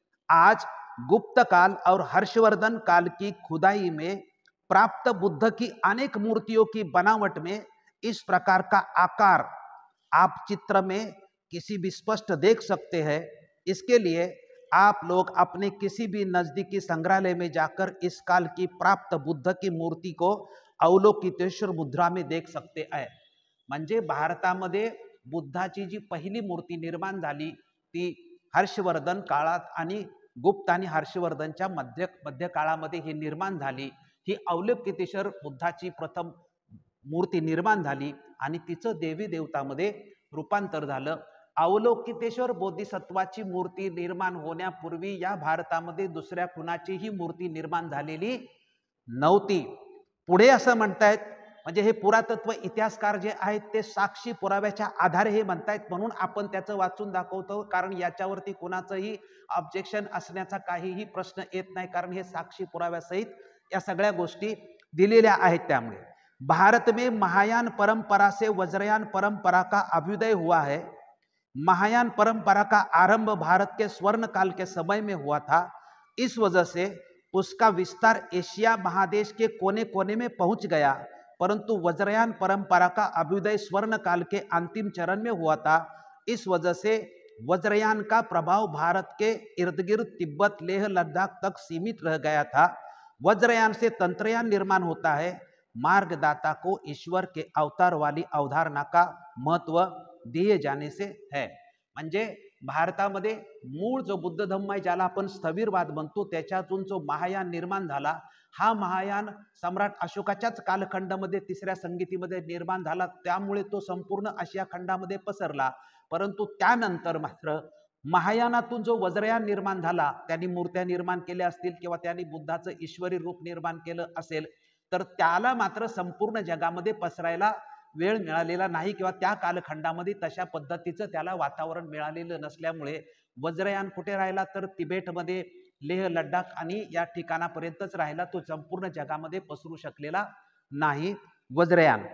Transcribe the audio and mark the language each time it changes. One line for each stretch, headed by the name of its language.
Hindi: आज गुप्त काल और हर्षवर्धन काल की खुदाई में प्राप्त बुद्ध की अनेक मूर्तियों की बनावट में इस प्रकार का आकार आप चित्र में किसी भी स्पष्ट देख सकते हैं। इसके लिए आप लोग अपने किसी भी नजदीकी संग्रहालय में जाकर इस काल की प्राप्त बुद्ध की मूर्ति को अवलोकितेश्वर मुद्रा में देख सकते हैं।
Marathi: म्हणजे भारतामध्ये बुद्धाची जी पहिली मूर्ती निर्माण झाली ती हर्षवर्धन काळात आणि गुप्त आणि हर्षवर्धनच्या मध्य काळामध्ये ही निर्माण झाली। ही अवलोकितेश्वर बुद्धाची प्रथम मूर्ती निर्माण झाली आणि तिचं देवी देवतामध्ये रूपांतर झालं। अवलोकितेश्वर बोधिसत्वाची मूर्ती निर्माण होण्यापूर्वी या भारतामध्ये दुसऱ्या कुणाचीही मूर्ती निर्माण झालेली नव्हती। पुढे असं म्हणतायत, म्हणजे हे पुरातत्व इतिहासकार जे आहेत ते साक्षी पुराव्याच्या आधारे हे म्हणतायत, म्हणून आपण त्याचं वाचून दाखवतो, कारण याच्यावरती कोणाचंही ऑब्जेक्शन असण्याचा काहीही प्रश्न येत नाही, कारण हे साक्षी पुराव्यासहित या सगळ्या गोष्टी दिलेल्या आहेत।
Hindi: त्यामुळे भारत में महायान परंपरा से वज्रयान परंपरा का अभ्युदय हुआ है। महायान परंपरा का आरंभ भारत के स्वर्ण काल के समय में हुआ था। इस वजह से उसका विस्तार एशिया महादेश के कोने कोने में पहुंच गया, परंतु वज्रयान परंपरा का अभ्युदय स्वर्ण काल के अंतिम चरण में हुआ था। इस वजह से वज्रयान का प्रभाव भारत के इर्द गिर्द तिब्बत लेह लद्दाख तक सीमित रह गया था। वज्रयान से तंत्रयान निर्माण होता है। मार्गदाता को ईश्वर के अवतार वाली अवधारणा का महत्व दिए जाने से है।
Marathi: म्हणजे भारतामध्ये मूळ जो बुद्ध धम्म आहे ज्याला आपण स्थविरवाद म्हणतो त्याच्यातून जो महायान निर्माण झाला, हा महायान सम्राट अशोकाच्याच कालखंडामध्ये तिसऱ्या संगीतीमध्ये निर्माण झाला, त्यामुळे तो संपूर्ण आशिया खंडामध्ये पसरला। परंतु त्यानंतर मात्र महायानातून जो वज्रयान निर्माण झाला, त्यांनी मूर्त्या निर्माण केल्या असतील किंवा त्यांनी बुद्धाचं ईश्वरी रूप निर्माण केलं असेल, तर त्याला मात्र संपूर्ण जगामध्ये पसरायला वेळ मिळालेला नाही किंवा त्या कालखंडामध्ये तशा पद्धतीचं त्याला वातावरण मिळालेलं नसल्यामुळे वज्रयान कुठे राहिला, तर तिबेटमध्ये, लेह लडाख आणि या ठिकाणापर्यंतच राहिला, तो संपूर्ण जगामध्ये पसरू शकलेला नाही। वज्रयान।